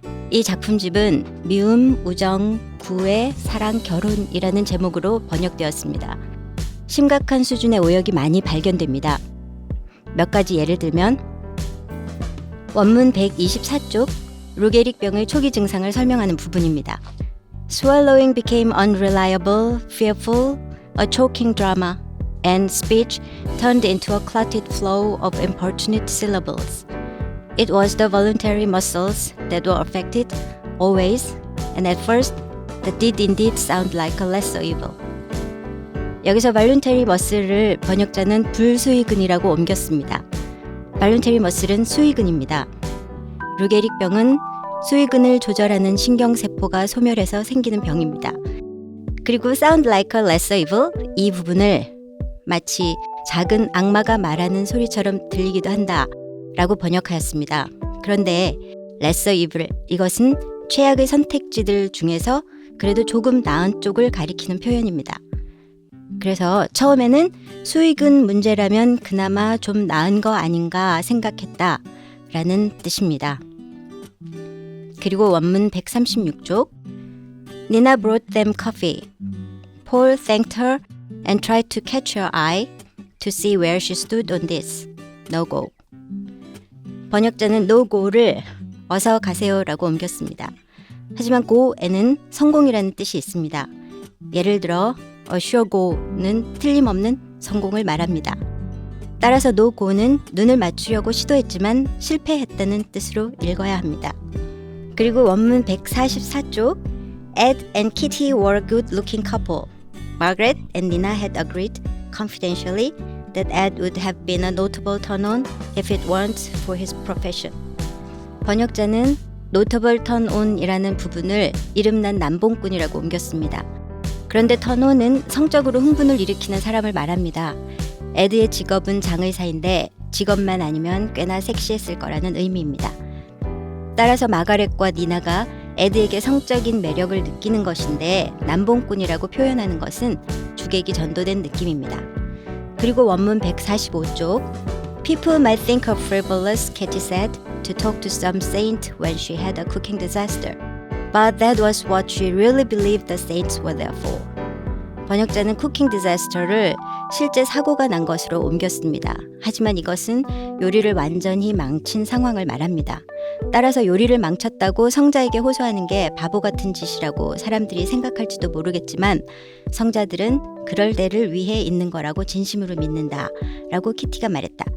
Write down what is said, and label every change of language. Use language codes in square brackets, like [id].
[ko] 이 작품집은 미움, 우정, 구애, 사랑, 결혼이라는 제목으로 번역되었습니다. 심각한 수준의 오역이 많이 발견됩니다. 몇 가지 예를 들면 원문 124쪽 루게릭병의 초기 증상을 설명하는 부분입니다. [en] Swallowing became unreliable, fearful, a choking drama, and speech turned into a clotted flow of importunate syllables. It was the voluntary muscles that were affected, always, and at first, that did indeed sound like a lesser evil. [ko] 여기서 voluntary muscle을 번역자는 불수의근이라고 옮겼습니다. voluntary muscle은 수의근입니다. 루게릭병은 수의근을 조절하는 신경세포가 소멸해서 생기는 병입니다. 그리고 [en] sound like a lesser evil [ko] 이 부분을 마치 작은 악마가 말하는 소리처럼 들리기도 한다 라고 번역하였습니다. 그런데 lesser evil 이것은 최악의 선택지들 중에서 그래도 조금 나은 쪽을 가리키는 표현입니다. 그래서 처음에는 수의근 문제라면 그나마 좀 나은 거 아닌가 생각했다 라는 뜻입니다. 그리고 원문 136쪽 [en] Nina brought them coffee. Paul thanked her and tried to catch her eye to see where she stood on this. No go. [ko] 번역자는 no go를 어서 가세요 라고 옮겼습니다. 하지만 go에는 성공이라는 뜻이 있습니다. 예를 들어 [en] a sure go [ko] 는 틀림없는 성공을 말합니다. 따라서 no go는 눈을 맞추려고 시도했지만 실패했다는 뜻으로 읽어야 합니다. 그리고 원문 144쪽 [en] Ed and Kitty were a good-looking couple. Margaret and Nina had agreed confidentially that Ed would have been a notable turn-on if it weren't for his profession. [ko] 번역자는 notable turn-on이라는 부분을 이름난 남봉꾼이라고 옮겼습니다. 그런데 turn-on은 성적으로 흥분을 일으키는 사람을 말합니다. 에드의 직업은 장의사인데 직업만 아니면 꽤나 섹시했을 거라는 의미입니다. 따라서 마가렛과 니나가 에드에게 성적인 매력을 느끼는 것인데 남봉꾼이라고 표현하는 것은 주객이 전도된 느낌입니다. 그리고 원문 145쪽 [en] People might think her frivolous, Katie said, to talk to some saint when she had a cooking disaster. But that was what she really believed the saints were there for. [ko] 번역자는 쿠킹 디자스터를 실제 사고가 난 것으로 옮겼습니다. 하지만 이것은 요리를 완전히 망친 상황을 말합니다. 따라서 요리를 망쳤다고 성자에게 호소하는 게 바보 같은 짓이라고 사람들이 생각할지도 모르겠지만 성자들은 그럴 때를 위해 있는 거라고 진심으로 믿는다 라고 키티가 말했다.